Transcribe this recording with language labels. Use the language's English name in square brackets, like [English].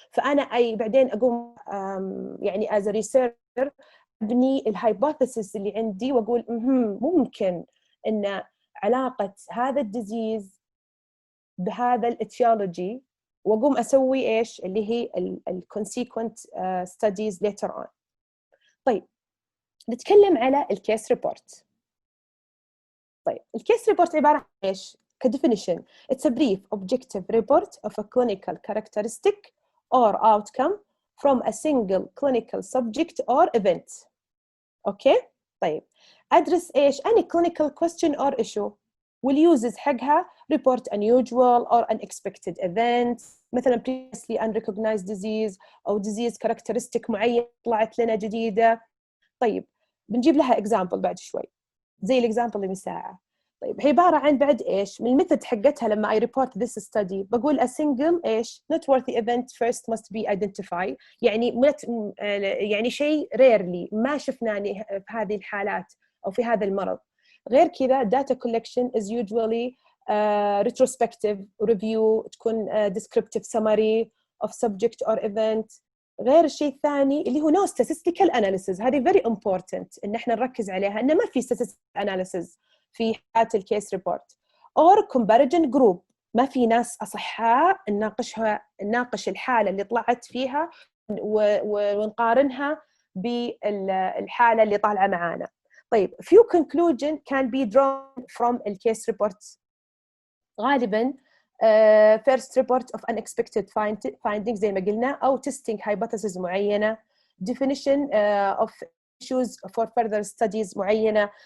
[Arabic] فأنا بعدين أقوم يعني [English] as a researcher [Arabic] أبني الهايبوثيسيس اللي عندي وأقول ممكن إن علاقة هذا الديزيز بهذا الاتيولوجي، وأقوم أسوي إيش اللي هي الكونسيكونت ستاديز [English] later on. [Arabic] طيب نتكلم على الكيس ريبورت. طيب الكيس ريبورت عبارة عن إيش كديفينيشن؟ [English] It's a brief objective report of a clinical characteristic or outcome from a single clinical subject or event. [Arabic] اوكي طيب ادرس ايش [English] any clinical question or issue والuses حقها report unusual or unexpected events مثلا previously unrecognized disease او disease characteristic [Arabic] معين طلعت لنا جديده. طيب بنجيب لها example بعد شوي زي الاكزامبل اللي من ساعه. طيب هي عباره عن بعد ايش من الميثود حقتها لما [English] I report this study [Arabic] بقول a single ايش [English] noteworthy event first must be identified [Arabic] يعني شيء rarely ما شفناه في هذه الحالات او في هذا المرض. غير كذا [English] data collection is usually retrospective review تكون descriptive summary of subject or event. [Arabic] غير الشيء الثاني اللي هو no statistical analysis هذه [English] very important [Arabic] إن إحنا نركز عليها إنه ما في statistical analysis في حالة الكيس ريبورت [English] or comparison group [Arabic] ما في ناس أصحاء نناقش الحالة اللي طلعت فيها ونقارنها بالحالة اللي طالعة معانا. [English] طيب few conclusion can be drawn from [Arabic] الكيس ريبورت غالباً [English] first report of unexpected findings [Arabic] زي ما قلنا أو [English] testing hypothesis معينة definition of issues for further studies معينة.